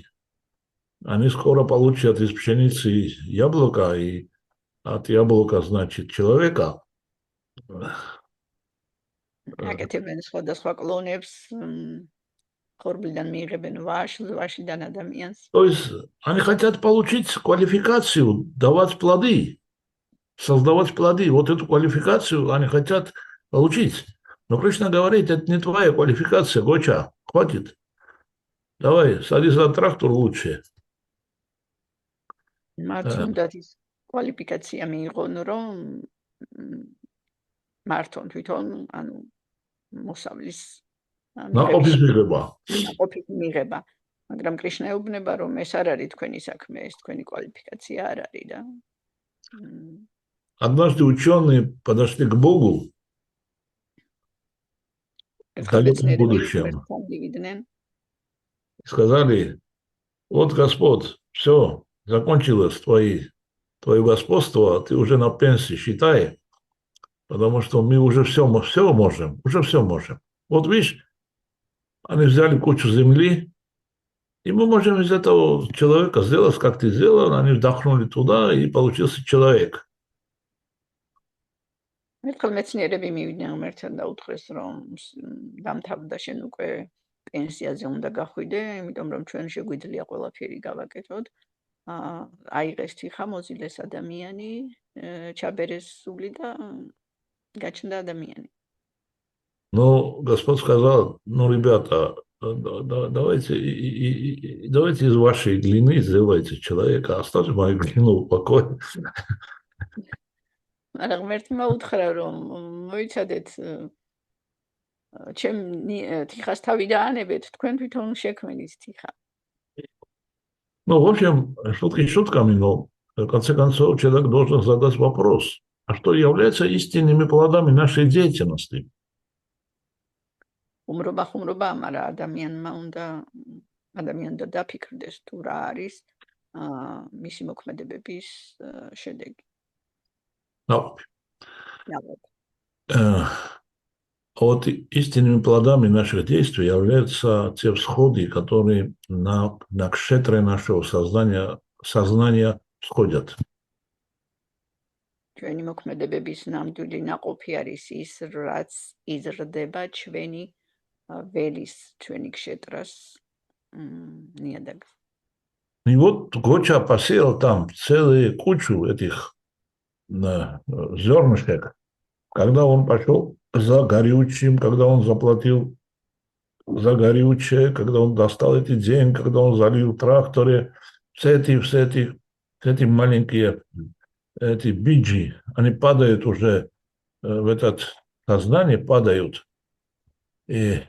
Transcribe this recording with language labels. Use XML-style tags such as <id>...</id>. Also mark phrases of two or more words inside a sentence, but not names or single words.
<ru>Они скоро получат из пшеницы яблоко, и от яблока, значит, человека.</ru> <ka>აკეთებენ სხვადასხვა კლონებს, ხორბლიდან მიიღებენ ვაშლს, ვაშლიდან ადამიანს.</ka> <ru>То есть они хотят получить квалификацию, давать плоды, создавать плоды. Вот эту квалификацию они хотят получить. Но Кришна говорит, это не твоя квалификация, Гоча, хватит. Давай, садись за трактор лучше.</ru> <ka>მათ უნდათ ის კვალიფიკაცია მიიღონ, რომ მართონ თვითონ, ანუ მოსავლის ყოფის მიღება. მაგრამ კრიშნა ეუბნება, რომ ეს არ არის თქვენი საქმე, ეს თქვენი კვალიფიკაცია არ არის და</ka> <ru>Однажды ученые подошли к Богу в далеком будущем. Сказали, вот Господь, все, закончилось твое господство, ты уже на пенсии, считай, потому что мы уже все можем. Вот видишь, они взяли кучу земли, и мы можем из этого человека сделать, как ты сделал, они вдохнули туда, и получился человек.</ru> <ka>ერთხელ მეცნიერები მივიდნენ ღმერთთან და უთხრეს, რომ დამთავრდა შენ უკვე პენსიაზე უნდა გახვიდე, იმიტომ რომ ჩვენ შეგვიძლია ყველაფერი გავაკეთოთ. აიღეს თიხა, მოზილეს ადამიანი, ჩაბერეს სული და გაჩნდა ადამიანი.</ka> <ru>Но Господь сказал, ну, ребята, давайте из вашей глины сделайте человека, оставьте мою глину в покое.</ru> <ka>მაგრამ ღმერთმა უთხრა, რომ მოიცადეთ ჩემ თიხას თავი დაანებეთ, თქვენ თვითონ შექმნით თიხა.</ka> <ru>Ну, в общем, шутки шутками, но в конце концов человек должен задать вопрос, а что является истинными плодами нашей деятельности?</ru> <ka>ხუმრობა, მაგრამ ადამიანმა დაფიქრდეს თუ რა არის მისი მოქმედებების შედეგი.</ka> <ru>Вот истинными плодами наших действий являются те всходы, которые на кшетре нашего сознания всходят.</ru> <ka>ჩვენი მოქმედებების ნამდვილი ნაყოფი არის ის, რაც იზრდება ჩვენი ველის, ჩვენი კშეტრას ნიადაგს.</ka> <ru>И вот Гоча посеял там целую кучу этих зернышек. Когда он пошел за горючим, когда он заплатил за горючее, когда он достал эти деньги, когда он залил в тракторе, все эти маленькие эти биджи, они падают уже в это сознание, падают.</ru>